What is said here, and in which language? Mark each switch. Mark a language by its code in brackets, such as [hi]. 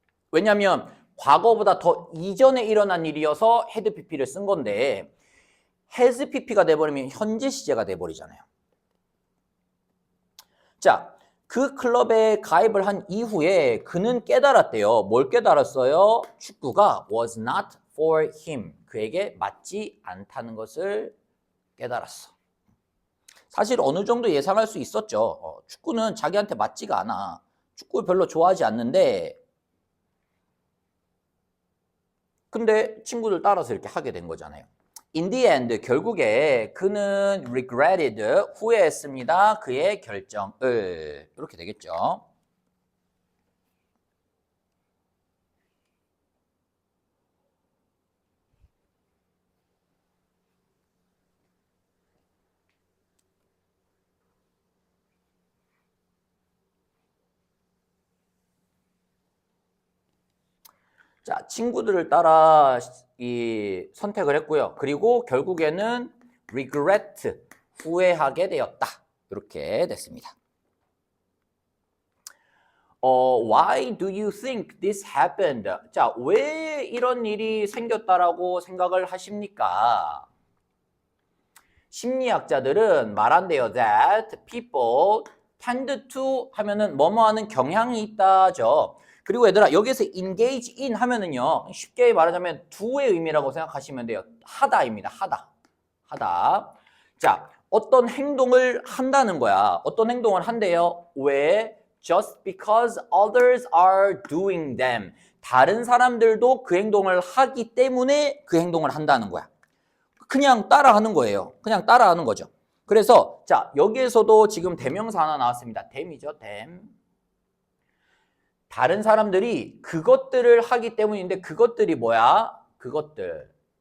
[ko] 왜냐하면 과거보다 더 이전에 일어난 일이어서 had pp를 쓴 건데 has pp가 돼버리면 현재 시제가 돼버리잖아요. 자, 그 클럽에 가입을 한 이후에 그는 깨달았대요. 뭘 깨달았어요? 축구가 [en] was not for him. [ko] 그에게 맞지 않다는 것을 깨달았어. 사실 어느 정도 예상할 수 있었죠. 축구는 자기한테 맞지가 않아. 축구를 별로 좋아하지 않는데 근데 친구들 따라서 이렇게 하게 된 거잖아요. [en] In the end, [ko] 결국에 그는 [en] regretted, [ko] 후회했습니다. 그의 결정을. 이렇게 되겠죠. 자, 친구들을 따라 선택을 했고요. 그리고 결국에는 regret, 후회하게 되었다. 이렇게 됐습니다. [en] Why do you think this happened? [ko] 자, 왜 이런 일이 생겼다라고 생각을 하십니까? 심리학자들은 말한대요. [en] That people tend to [ko] 하면은 뭐뭐 하는 경향이 있다죠. 그리고 얘들아 여기서 engage in 하면은요 쉽게 말하자면 do의 의미라고 생각하시면 돼요. 하다입니다. 하다. 자, 어떤 행동을 한다는 거야. 어떤 행동을 한대요. 왜? [en] Just because others are doing them. [ko] 다른 사람들도 그 행동을 하기 때문에 그 행동을 한다는 거야. 그냥 따라하는 거예요. 그냥 따라하는 거죠. 그래서 자 여기에서도 지금 대명사 하나 나왔습니다. them이죠. them. 다른 사람들이 그것들을 하기 때문인데 그것들이 뭐야? 그것들.